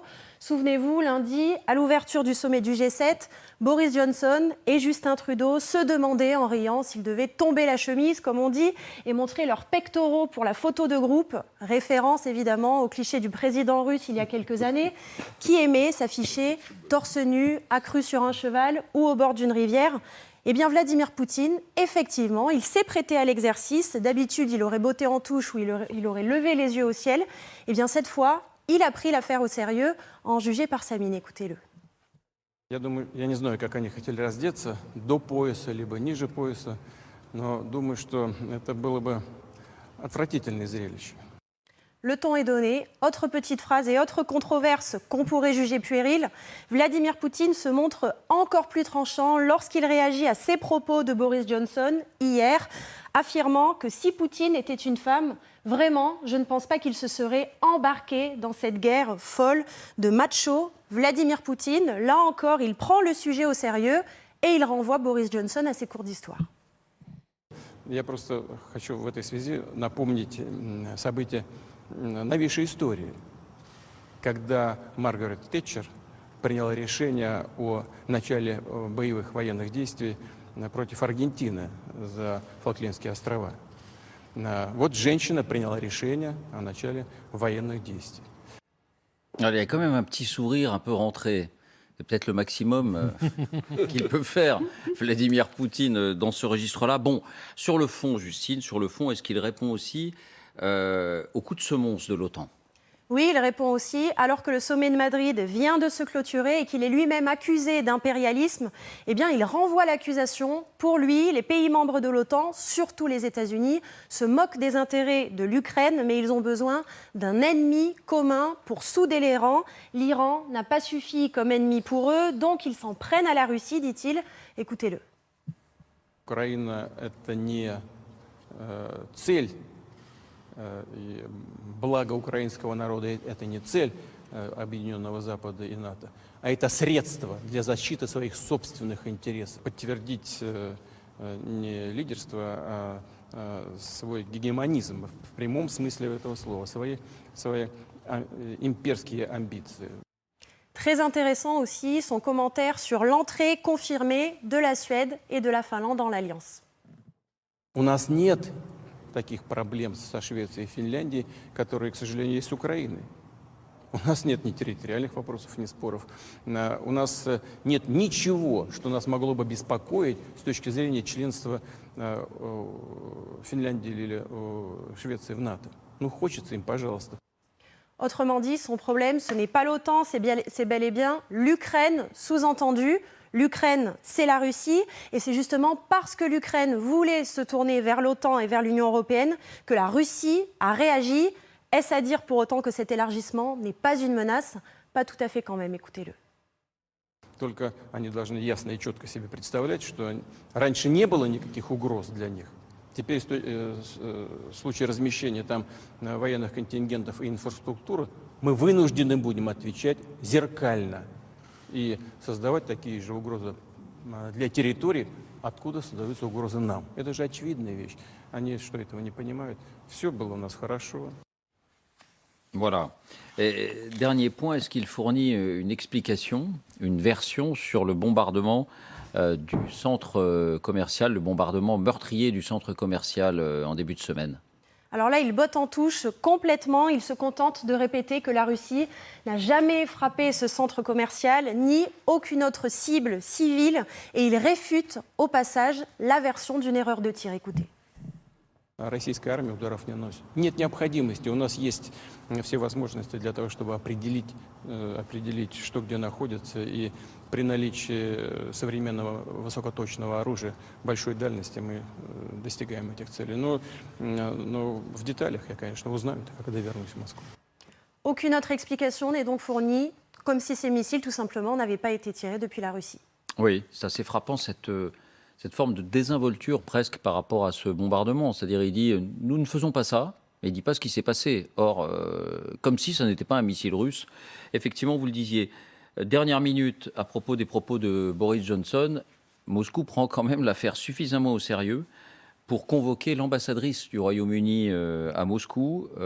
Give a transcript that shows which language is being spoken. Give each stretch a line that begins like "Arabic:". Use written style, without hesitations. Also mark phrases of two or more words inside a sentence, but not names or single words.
French: Souvenez-vous, lundi, à l'ouverture du sommet du G7, Boris Johnson et Justin Trudeau se demandaient en riant s'ils devaient tomber la chemise, comme on dit, et montrer leurs pectoraux pour la photo de groupe, référence évidemment au cliché du président russe il y a quelques années, qui aimait s'afficher torse nu, accru sur un cheval ou au bord d'une rivière. Eh bien, Vladimir Poutine, effectivement, il s'est prêté à l'exercice. D'habitude, il aurait botté en touche ou il aurait levé les yeux au ciel. Eh bien, cette fois, il a pris l'affaire au sérieux, en jugé par sa mine. Écoutez-le.
Russian: Я не знаю, как они хотели раздеться, до пояса, либо ниже пояса, но думаю, что это было бы отвратительное зрелище.
French: Le ton est donné. Autre petite phrase et autre controverse qu'on pourrait juger puérile. Vladimir Poutine se montre encore plus tranchant lorsqu'il réagit à ces propos de Boris Johnson hier, affirmant que si Poutine était une femme, vraiment, je ne pense pas qu'il se serait embarqué dans cette guerre folle de macho. Vladimir Poutine, là encore, il prend le sujet au sérieux et il renvoie Boris Johnson à ses cours d'histoire.
Russian: Я просто хочу в этой связи напомнить события новейшей истории, когда Маргарет Тэтчер приняла решение о начале боевых военных действий против Аргентины за Фолклендские острова. Вот женщина приняла решение о начале военных действий.
French: Alors, il y a quand même un petit sourire un peu rentré. C'est peut-être le maximum qu'il peut faire, Vladimir Poutine, dans ce registre-là. Bon, sur le fond, Justine, sur le fond, est-ce qu'il répond aussi au coup de semonce de l'OTAN? Oui, il répond aussi, alors que le sommet de Madrid vient de se clôturer et qu'il est lui-même accusé d'impérialisme, eh bien, il renvoie l'accusation. Pour lui, les pays membres de l'OTAN, surtout les États-Unis, se moquent des intérêts de l'Ukraine, mais ils ont besoin d'un ennemi commun pour souder les rangs. L'Iran n'a pas suffi comme ennemi pour eux, donc ils s'en prennent à la Russie, dit-il. Écoutez-le.
Russian: Украина – это не цель. И благо украинского народа – это не цель Объединенного Запада и НАТО, а это средство для защиты своих собственных интересов. Подтвердить не лидерство, а свой гегемонизм в прямом смысле этого слова, свои имперские амбиции.
French: Très intéressant aussi son commentaire sur l'entrée confirmée de la Suède et de la Finlande dans l'Alliance.
Russian: У нас нет таких проблем со Швецией и Финляндией, которые, к сожалению, есть с Украиной. У нас нет ни территориальных вопросов, ни споров. У нас нет ничего, что нас могло бы беспокоить с точки зрения членства Финляндии или Швеции в НАТО. Ну, хочется им, пожалуйста.
French: Autrement dit, son problème, ce n'est pas l'OTAN, c'est bel et bien l'Ukraine, sous-entendu. L'Ukraine, c'est la Russie, et c'est justement parce que l'Ukraine voulait se tourner vers l'OTAN et vers l'Union européenne que la Russie a réagi. Est-ce à dire pour autant que cet élargissement n'est pas une menace? Pas tout à fait quand même, écoutez-le.
Russian: Только они должны ясно и четко себе представлять, что раньше не было никаких угроз для них. Теперь в случае размещения там военных контингентов и инфраструктуры мы вынуждены будем отвечать зеркально и создавать такие же угрозы для территорий, откуда создаются угрозы нам. Это же очевидная вещь. Они что, этого не понимают? Все было у нас хорошо.
French: Voilà. Et dernier point, est-ce qu'il fournit une explication, une version sur le bombardement du centre commercial, le bombardement meurtrier du centre commercial en début de semaine? Alors là, il botte en touche complètement. Il se contente de répéter que la Russie n'a jamais frappé ce centre commercial, ni aucune autre cible civile. Et il réfute au passage la version d'une erreur de tir. Écoutez.
Russian: Российская армия ударов не наносит. Нет необходимости. У нас есть все возможности для того, чтобы определить, что где находится. И при наличии современного высокоточного оружия большой дальности мы достигаем этих целей. Но в деталях я, конечно, узнаю, когда вернусь в Москву.
French: Aucune autre explication n'est donc fournie, comme si ces missiles, tout simplement, n'avaient pas été tirés depuis la Russie. Oui, c'est assez frappant cette forme de désinvolture presque par rapport à ce bombardement. C'est-à-dire, il dit « nous ne faisons pas ça », mais il ne dit pas ce qui s'est passé. Or, comme si ça n'était pas un missile russe. Effectivement, vous le disiez, dernière minute, à propos des propos de Boris Johnson, Moscou prend quand même l'affaire suffisamment au sérieux pour convoquer l'ambassadrice du Royaume-Uni à Moscou.